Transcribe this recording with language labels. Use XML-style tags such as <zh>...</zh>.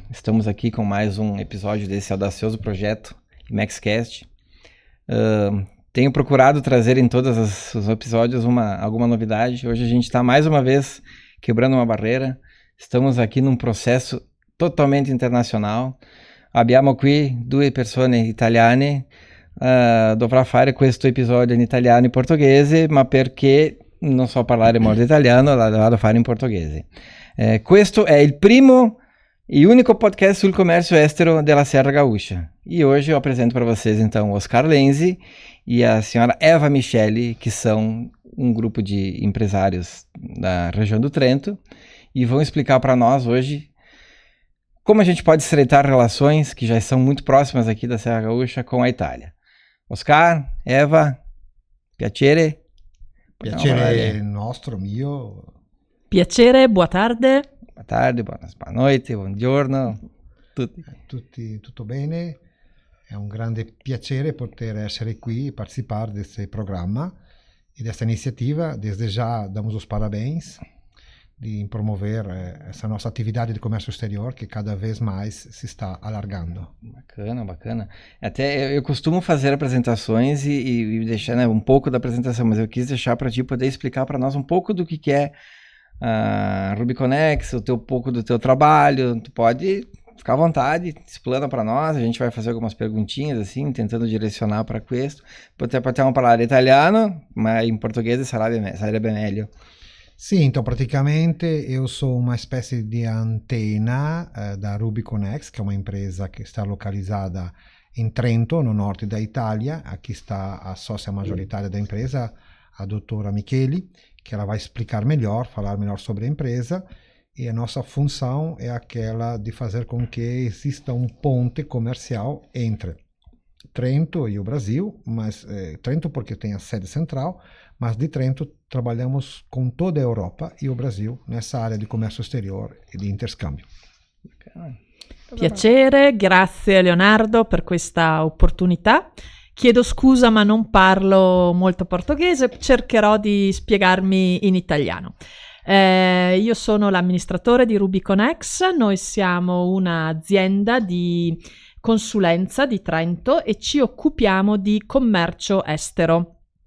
<pt>Estamos aqui com mais um episódio desse audacioso projeto IMEXcast. Tenho procurado trazer em todos os episódios alguma novidade. Hoje a gente está mais uma vez quebrando uma barreira. Estamos aqui num processo totalmente internacional.</pt> <it>Abbiamo qui due persone italiane. Dovrà fare questo episodio in italiano e portoghese, ma perché non so parlare molto italiano, la vado a fare in portoghese. Questo è il primo e único podcast sul comércio estero della Serra Gaúcha.</it> <pt>E hoje eu apresento para vocês então o Oscar Lenzi e a senhora Eva Micheli, que são um grupo de empresários da região do Trento, e vão explicar para nós hoje como a gente pode estreitar relações que já são muito próximas aqui da Serra Gaúcha com a Itália.</pt> <it>Oscar, Eva, piacere. Piacere nostro, mio. Piacere,</it> <pt>boa tarde. Boa tarde, boa noite,</pt> <it>buongiorno. Tutti, tutto bene? È un grande piacere poter essere qui e partecipar</it> <pt>desse</pt> <it>programma e</it> <pt>dessa</pt> <it>iniziativa.</it> <pt>Desde já damos os parabéns de promover essa nossa atividade de comércio exterior que cada vez mais se está alargando. Bacana, bacana. Até eu costumo fazer apresentações e deixar um pouco da apresentação, mas eu quis deixar para ti poder explicar para nós um pouco do que é a Rubiconex, um pouco do teu trabalho. Tu pode ficar à vontade, explana para nós, a gente vai fazer algumas perguntinhas assim, tentando direcionar para</pt> <it>questo. Potremmo parlare italiano, ma in portoghese sarebbe meglio. Sì,</it> <pt>então praticamente eu sou uma espécie de antena da Rubiconex, que é uma empresa que está localizada em Trento, no norte da Itália. Aqui está a sócia majoritária da empresa, a doutora Micheli, que ela vai explicar melhor, falar melhor sobre a empresa. E a nossa função é aquela de fazer com que exista um ponte comercial entre Trento e o Brasil, mas Trento porque tem a sede central, mas</pt> <it>di Trento</it> <pt>trabalhamos com toda a Europa e o Brasil nessa área</pt> <it>di commercio</it> <pt>exterior</pt> <it>e di interscambio. Piacere, grazie Leonardo per questa opportunità. Chiedo scusa ma non parlo molto portoghese, cercherò di spiegarmi in italiano. Io sono l'amministratore di Rubiconex, noi siamo un'azienda di consulenza di Trento e ci occupiamo di commercio estero.</it>